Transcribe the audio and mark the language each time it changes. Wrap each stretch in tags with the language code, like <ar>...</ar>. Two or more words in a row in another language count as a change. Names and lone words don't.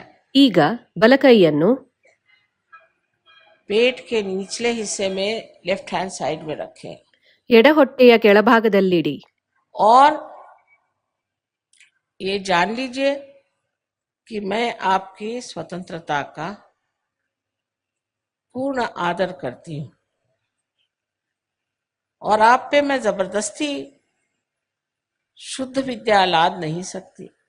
<kn>ಈಗ ಬಲಕೈಯನ್ನು</kn> <hi>पेट के निचले हिस्से में</hi> <en>left hand side</en> <hi>में रखें</hi> <kn>ಎಡ ಹೊಟ್ಟೆಯ ಕೆಳಭಾಗದಲ್ಲಿಡಿ.</kn> <hi>और ये जान लीजिए कि मैं आपकी स्वतंत्रता का पूर्ण आदर करती हूं और आप पे मैं जबरदस्ती शुद्ध विद्या लाद नहीं सकती।</hi>